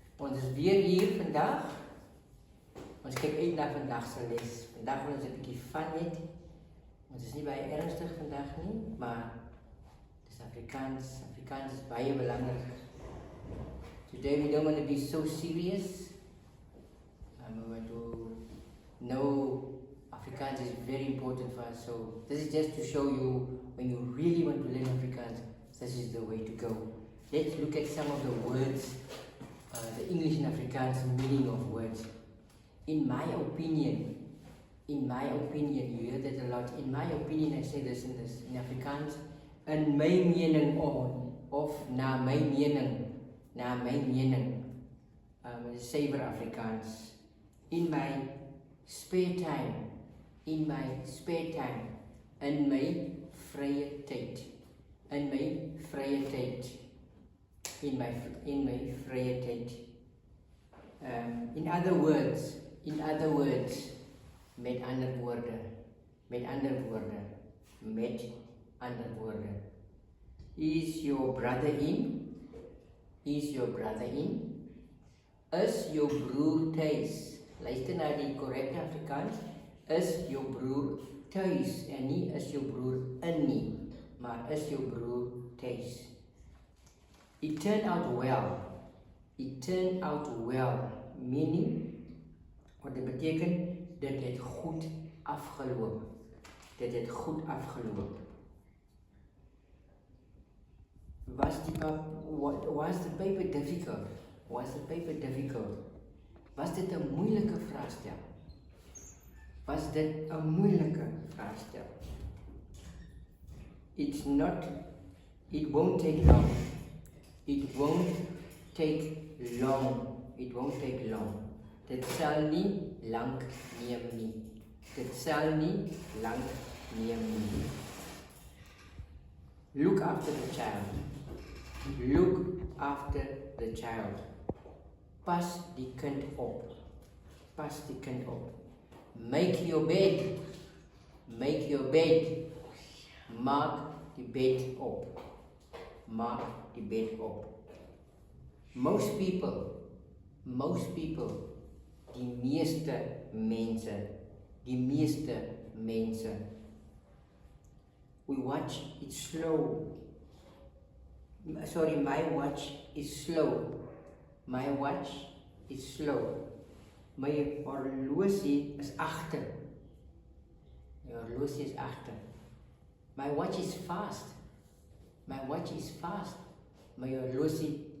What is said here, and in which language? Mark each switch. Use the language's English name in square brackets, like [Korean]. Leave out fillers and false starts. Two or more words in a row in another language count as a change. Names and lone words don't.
[Afrikaans] Ons is weer hier vandag. Ons kyk uit na vandag se les. Vandag wil ons 'n bietjie van hê. Ons is nie baie ernstig vandag nie, maar dis Afrikaans. Afrikaans is baie belangrik. [English] Today we don't want to be so serious. We want to know Afrikaans is very important for us. So this is just to show you when you really want to learn Afrikaans, this is the way to go. Let's look at some of the words, the English and Afrikaans meaning of words. In my opinion, you hear that a lot. In my opinion, I say this in Afrikaans. [Afrikaans] In my mening of na my mening. [English] Saber Afrikaans. In my spare time. [Afrikaans] In my vrye tyd. In my vrye tyd. [English] In other words, [Afrikaans] met ander woorde. [English] Is your brother in? [Afrikaans] Is jou broer tuis? Luister na die korrekte Afrikaans. Is jou broer tuis? En nie is jou broer in nie, maar is jou broer tuis? [English] It turned out well. Meaning, [Afrikaans] wat dit beteken, dit het goed afgeloop. [English] Was the paper difficult? [Afrikaans] Was dit 'n moeilike vraagstel? [English] It won't take long. It won't take long. [Afrikaans] Dit sal nie lank neem nie. [English] Look after the child. [Afrikaans] Pas die kind op. [English] Make your bed. [Afrikaans] Maak die bed op. [English] Most people, [Afrikaans] die meeste mense. [English] We watch it slow. Sorry, my watch is slow. [Afrikaans] My horlosie is agter. [English] My watch is fast. [Afrikaans] My horlosie